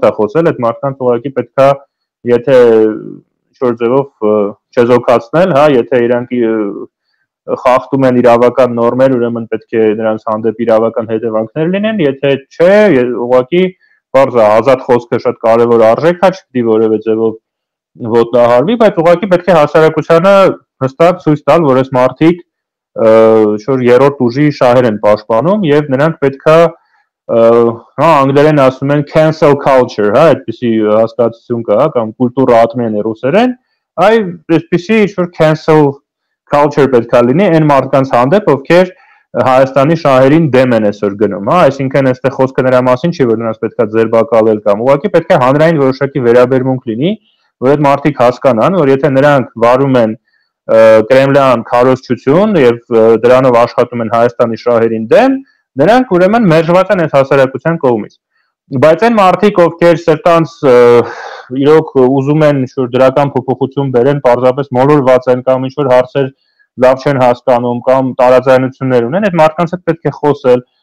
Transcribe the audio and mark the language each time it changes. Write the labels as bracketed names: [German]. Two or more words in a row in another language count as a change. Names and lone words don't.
[Armenian] է խոսել, այդ մարդկանց ուղղակի պետքա, եթե ինչ-որ ձևով չեզոքացնել, հա, եթե իրանք խախտում են իրավական նորմեր, ուրեմն պետք է նրանց հանդեպ իրավական հետևանքներ լինեն, եթե չէ, ուղղակի բարձ է, ազատ խոսքը շատ կարևոր արժեք է, չպետք է որևէ ձևով ոտնահարվի, բայց ուղղակի պետք է հասարակությանը հստակ ցույց տալ, որ այս մարդիկ ինչ-որ երրորդ ուժի շահեր են պաշտպանում եւ նրանք պետքա հա անգլերեն ասում են [English] cancel culture, [Armenian] հա, այդպիսի հասկացություն կա, կամ [Russian] культура отмены [Armenian] է ռուսերեն, այսպիսի ինչ-որ [English] cancel culture [Armenian] պետքա լինի այն մարդկանց հանդեպ, ովքեր Հայաստանի շահերին դեմ են այսօր գնում, հա, այսինքն այստեղ խոսքը նրա մասին չի, որ նրանց պետքա ձերբակալել կամ ուղղակի պետք է հանրային որոշակի վերաբերմունք լինի, որ այդ մարդիկ հասկանան, որ եթե նրանք վարում են Կրեմլյան քարոզչություն եւ դրանով աշխատում են Հայաստանի շահերին դեմ, նրանք ուրեմն մերժված են այս հասարակության կողմից։ Բայց այն մարդիկ, ովքեր սրտանց իրոք ուզում են ինչ-որ դրական փոփոխություն բերեն, պարզապես մոլորված են կամ ինչ-որ հարցեր լավ չեն հասկանում կամ տարաձայնություններ ունեն, այդ մարդկանց հետ պետք է խոսել,